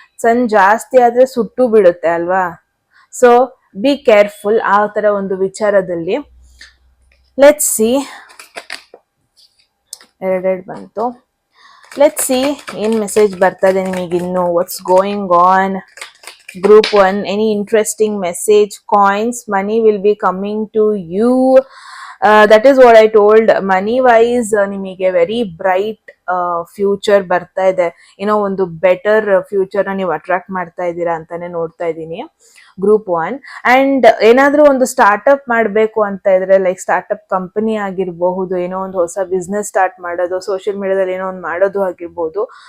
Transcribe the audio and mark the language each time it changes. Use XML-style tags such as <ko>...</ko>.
<kn>ಸನ್ ಜಾಸ್ತಿ ಆದ್ರೆ ಸುಟ್ಟು ಬಿಡುತ್ತೆ ಅಲ್ವಾ.</kn> <en>so be careful</en> <kn>ಆ ತರ ಒಂದು ವಿಚಾರದಲ್ಲಿ.</kn> <en>let's see,</en> <kn>ಎರಡೆರಡು ಬಂತು.</kn> <en>let's see</en> <kn>ಏನ್ ಮೆಸೇಜ್ ಬರ್ತಾ ಇದೆ ನಿಮಗೆ ಇನ್ನು.</kn> <en>What's going on group 1? Any interesting message? Coins, money will be coming to you. That is what I told. Money wise</en> <kn>ನಿಮಗೆ ವೆರಿ ಬ್ರೈಟ್ ಫ್ಯೂಚರ್ ಬರ್ತಾ ಇದೆ. ಏನೋ ಒಂದು ಬೆಟರ್ ಫ್ಯೂಚರ್ ನೀವು ಅಟ್ರಾಕ್ಟ್ ಮಾಡ್ತಾ ಇದ್ದೀರಾ ಅಂತಾನೆ ನೋಡ್ತಾ ಇದ್ದೀನಿ ಗ್ರೂಪ್ 1. ಅಂಡ್ ಏನಾದ್ರೂ ಒಂದು ಸ್ಟಾರ್ಟ್ಅಪ್ ಮಾಡಬೇಕು ಅಂತ ಇದ್ರೆ, ಲೈಕ್ ಸ್ಟಾರ್ಟ್ಅಪ್ ಕಂಪನಿ ಆಗಿರಬಹುದು, ಏನೋ ಒಂದು ಹೊಸ ಬಿಸ್ನೆಸ್ ಸ್ಟಾರ್ಟ್ ಮಾಡೋದು, ಸೋಷಿಯಲ್ ಮೀಡಿಯಾದಲ್ಲಿ ಏನೋ ಒಂದು ಮಾಡೋದು ಆಗಿರ್ಬೋದು.</kn>